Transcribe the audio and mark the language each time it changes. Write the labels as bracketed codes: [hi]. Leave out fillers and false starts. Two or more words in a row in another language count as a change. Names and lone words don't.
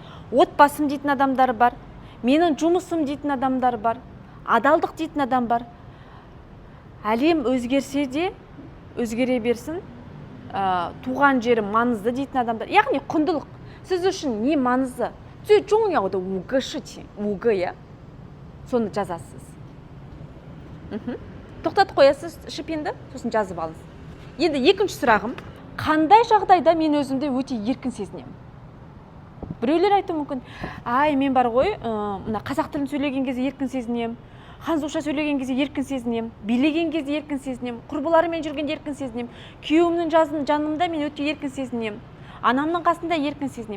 [kk] Отбасым дейтін адамдар бар. Менің жұмысым дейтін адамдар бар. Адалдық дейтін адам бар. Әлем өзгерсе де өзгере берсін. Туған жерім маңызды дейтін адамдар. Яғни құндылық. Сіз үшін не маңызды? [zh] 最重要的5个事情，5个呀。 [kk] соны жазасыз. Тоқтатып қоясыз шипенді, сосын жазып алыңыз. Енді екінші сұрағым, қандай жағдайда мен өзімді өте еркін сезінемін? Біреулер айтуы мүмкін, мен бар ғой, мына қазақ тілін сөйлеген кезде еркін сезінемін, ханзуша сөйлеген кезде еркін сезінемін, билеген кезде еркін сезінемін, құрбыларымен жүргенде еркін сезінемін, күйеуімнің жанымда мен өте еркін сезінемін, анамның қасында еркін сезінемін.